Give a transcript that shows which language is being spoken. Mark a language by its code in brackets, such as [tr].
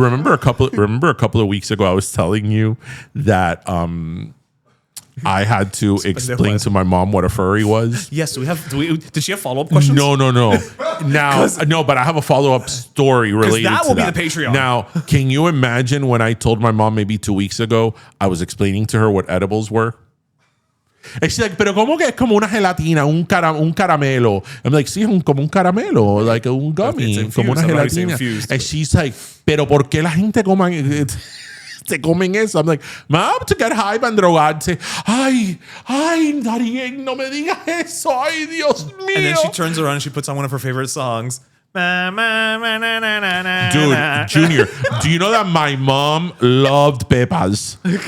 [en] Remember a couple of weeks ago I was telling you that I had to explain to my mom what a furry was. Yes. Did she have follow-up questions? No. Now, no, but I have a follow-up story related that to will that. be the Patreon. Now, can you imagine when I told my mom maybe 2 weeks ago, I was explaining to her what edibles were? And she's like, [es] pero como que es como una gelatina, un caramelo. [en] I'm like, [es] sí, como un caramelo, [en] like [es] un gummy, [en] infused, [es] como una gelatina. [en] infused, and she's like, [es] pero ¿por qué la gente se comen eso? [en] I'm like, Mom, to get high and [es] drogarse. Ay, Darien, no me digas eso. Ay, Dios mío. [en] And then she turns around and she puts on one of her favorite songs. Dude, Junior, do you know that my mom loved Pepas?